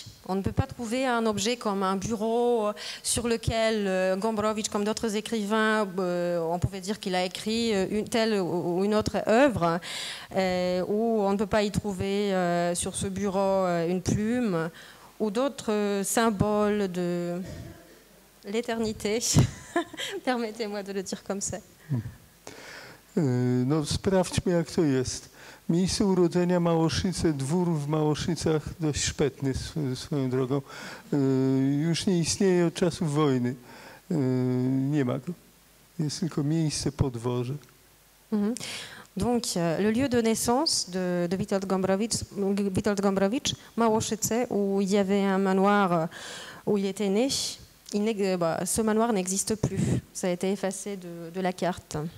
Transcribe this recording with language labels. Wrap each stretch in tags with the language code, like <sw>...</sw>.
<fr>On ne peut pas trouver un objet comme un bureau sur lequel Gombrowicz, comme d'autres écrivains, on pouvait dire qu'il a écrit une telle ou une autre œuvre, ou on ne peut pas y trouver sur ce bureau une plume ou d'autres symboles de l'éternité. Permettez-moi de le dire comme ça.</fr> <pl>No, sprawdźmy, jak to jest. Miejsce urodzenia Małoszyce, dwór w Małoszycach, dość szpetny swoją drogą. Już nie istnieje od czasów wojny. Nie ma go. Jest tylko miejsce po dworze.</pl> <fr>Donc, le lieu de naissance de Witold Gombrowicz, Małoszyce, où il y avait un manoir où il était né, ce manoir n'existe plus. Ça a été effacé de la carte.</fr>